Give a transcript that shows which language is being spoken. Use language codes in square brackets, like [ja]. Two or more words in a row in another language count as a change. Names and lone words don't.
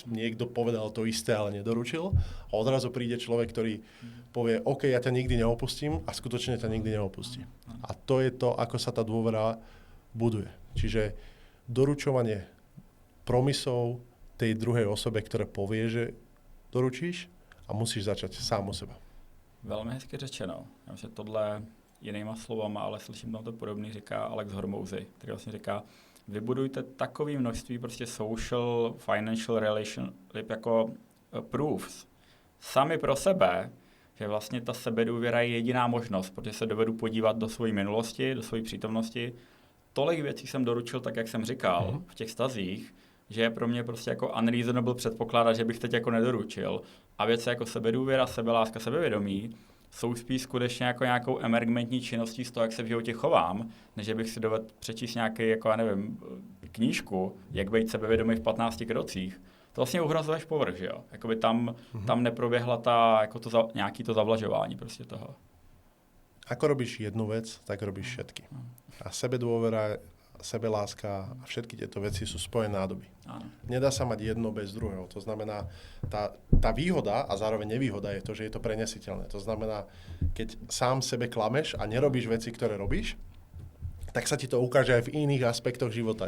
[sk] Niekto povedal to isté, ale nedoručil. A odrazu príde človek, ktorý povie, OK, ja ťa nikdy neopustím a skutočne ťa nikdy neopustí. A to je to, ako sa tá dôvera buduje. Čiže doručovanie promisov tej druhej osobe, ktoré povie, že doručíš a musíš začať sám o seba. [cs] Velmi hezky řečeno. Já myslím, že tohle jinýma slovama, ale slyším tam to podobný, říká Alex Hormozy, který vlastně říká, vybudujte takové množství prostě [en] social, financial relationship [cs] jako proofs sami pro sebe, že vlastně ta sebedůvěra je jediná možnost, protože se dovedu podívat do své minulosti, do své přítomnosti. Tolik věcí jsem doručil, tak jak jsem říkal, v těch stazích, že je pro mě prostě jako unreasonable předpokládat, že bych teď jako nedoručil. A věci jako sebedůvěra, sebeláska, sebevědomí jsou spíš skutečně jako nějakou emergentní činností z toho, jak se v životě chovám, než bych si dovedl přečíst nějaký, jako já nevím, knížku, jak být sebevědomý v 15 krocích. To vlastně uhrazuješ povrch, že jo? Jakoby tam neproběhla jako nějaký to zavlažování prostě toho. [sk] Ako robíš jednu vec, tak robíš všetky. A sebedôvera, sebeláska a všetky tieto veci sú spojené nádoby. Áno. Nedá sa mať jedno bez druhého. To znamená, tá výhoda a zároveň nevýhoda je to, že je to prenesiteľné. To znamená, keď sám sebe klameš a nerobíš veci, ktoré robíš, tak sa ti to ukáže aj v iných aspektoch života.